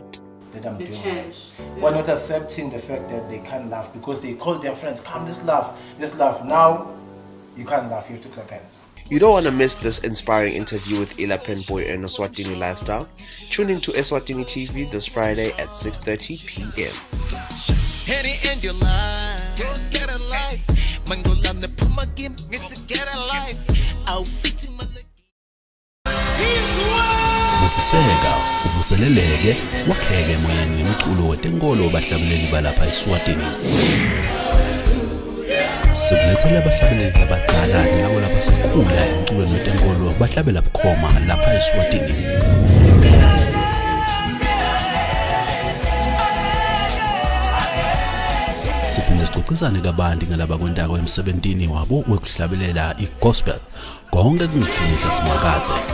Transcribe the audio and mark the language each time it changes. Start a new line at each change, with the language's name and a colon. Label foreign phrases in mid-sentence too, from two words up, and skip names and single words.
English: That I'm doing. Why not accepting the fact that they can't laugh because they call their friends, come, let's laugh. Now you can't laugh, you have to clap hands. You don't want to miss this inspiring interview with Ila Penboy and Eswatini Lifestyle. Tune in to Eswatini TV this Friday at 6:30 p.m.
Swati: Usiseka, uvuseleleke, wakheke emoyeni ngomculo wetenkolo bahlabeleli balapha eSwatini. Sikulethele abahlabeleli abadala nalabo lapha sekhula emculweni wetenkolo bahlabela bukhoma lapha eSwatini. Siphinde sixoxisane kabanti ngalaba kwentako emsebentini wabo wekuhlabelela igospel konke kungidinisa simakathe.